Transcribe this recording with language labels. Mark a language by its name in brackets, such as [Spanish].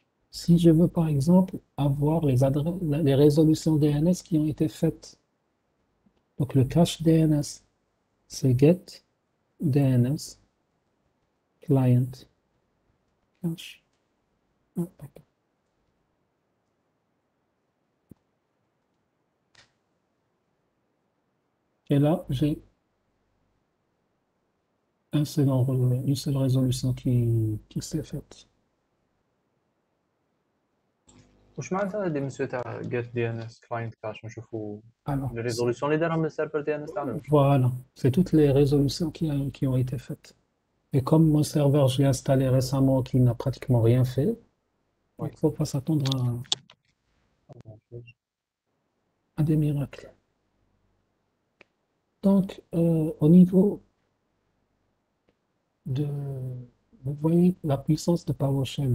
[French] Si je veux, par exemple, avoir les résolutions DNS qui ont été faites, donc le cache DNS, c'est get DNS client cache. Ah, pardon. Et là, j'ai une seule résolution qui s'est faite. [Arabic] واش معناتها هادي مسيو تاع get DNS client cache نشوفوا [French] Alors, [Arabic] لي ريزولوسيون اللي دارهم السيرفر دي ان اس تاعنا [French] voilà, c'est toutes les résolutions qui ont été faites. Et comme mon serveur, je l'ai installé récemment, qui n'a pratiquement rien fait, il Oui. ne faut pas s'attendre à des miracles. Donc, au niveau de, vous voyez la puissance de PowerShell.